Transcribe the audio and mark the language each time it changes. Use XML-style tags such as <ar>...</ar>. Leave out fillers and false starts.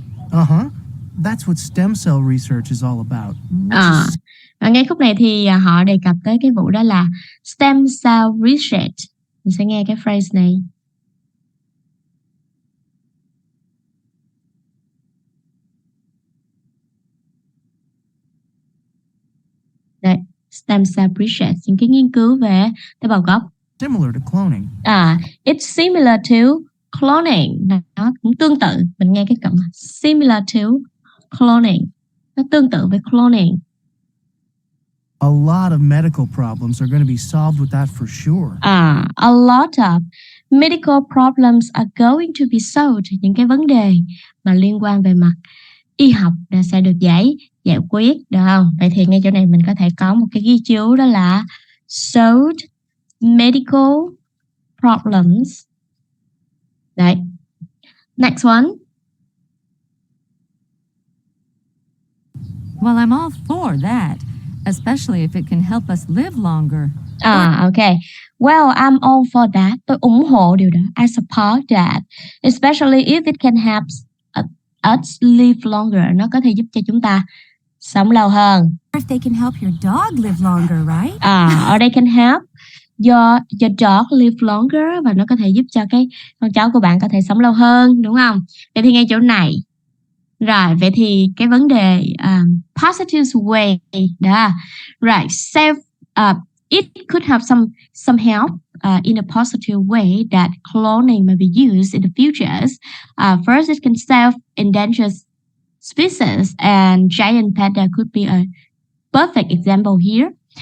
<en>That's what stem cell research is all about.</en> <vi>Và ngay khúc này thì họ đề cập tới cái vụ đó là stem cell research. Mình sẽ nghe cái phrase này. Đây, stem cell research, những cái nghiên cứu về tế bào gốc.</vi> <en>Similar to cloning. It's similar to cloning.</en> <vi>Nó cũng tương tự. Mình nghe cái cụm</vi> <en>similar to cloning.</en> <vi>Nó tương tự với cloning.</vi> <en>A lot of medical problems are going to be solved with that for sure. A lot of medical problems are going to be solved.</en> <vi>Những cái vấn đề mà liên quan về mặt y học sẽ được giải quyết, được không? Vậy thì ngay chỗ này mình có thể có một cái ghi chú đó là</vi> <en>solved medical problems.</en> <vi>Đấy.</vi> <en>Next one. Well, I'm all for that, especially if it can help us live longer. Okay. Well, I'm all for that.</en> <vi>Tôi ủng hộ điều đó.</vi> <en>I support that. Especially if it can help us live longer.</en> <vi>Nó có thể giúp cho chúng ta sống lâu hơn.</vi> <en>If they can help your dog live longer, right? Or they can help your dog live longer.</en> <vi>Và nó có thể giúp cho cái con chó của bạn có thể sống lâu hơn, đúng không? Vậy thì ngay chỗ này. Rồi, vậy thì cái vấn đề</vi> <en>positive way</en> <vi>đó.</vi> <en>Right, it could have some help in a positive way that cloning may be used in the futures. First, it can save endangered species, and giant panda could be a perfect example here.</en>